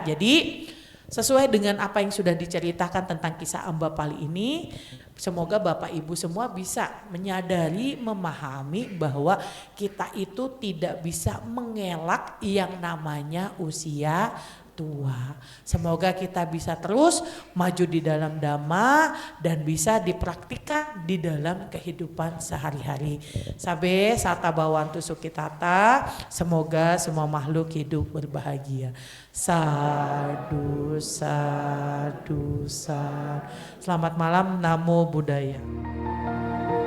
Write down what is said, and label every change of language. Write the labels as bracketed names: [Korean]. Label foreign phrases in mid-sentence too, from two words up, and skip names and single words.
[Indonesian] Jadi sesuai dengan apa yang sudah diceritakan tentang kisah Ambapali ini, semoga Bapak Ibu semua bisa menyadari, memahami bahwa kita itu tidak bisa mengelak yang namanya usia tua. Semoga kita bisa terus maju di dalam dhamma dan bisa dipraktikkan di dalam kehidupan sehari-hari. [Pali] Sabe sata bawantu sukitata, [Indonesian] semoga semua makhluk hidup berbahagia. [Pali] Sadu, sadu, sadu. [Indonesian] Selamat malam, [Pali] Namo Buddhaya.